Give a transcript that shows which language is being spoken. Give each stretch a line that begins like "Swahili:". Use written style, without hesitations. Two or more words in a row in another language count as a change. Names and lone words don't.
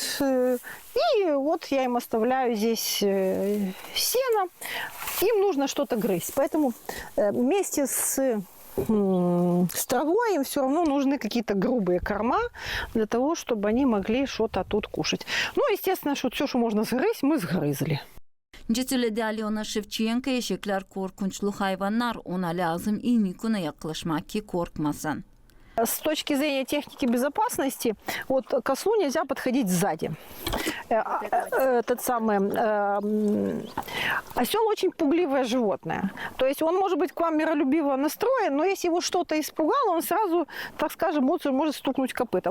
Russian: И вот я им оставляю здесь сено. Им нужно что-то грызть. Поэтому вместе с травой им все равно нужны какие-то грубые корма для того, чтобы они могли что-то тут кушать. Ну, естественно, что все, что можно сгрызть, мы сгрызли.
Gagauz: Söyledi Alyona Shevchenko, eşekler korkunçlu hayvanlar, ona lazım iyi mikuna yaklaşmak ki korkmasın.
Russian: С точки зрения техники безопасности, вот к ослу нельзя подходить сзади. Осел очень пугливое животное. То есть он может быть к вам миролюбиво настроен, но если его что-то испугало, он сразу, так скажем, может стукнуть копытом.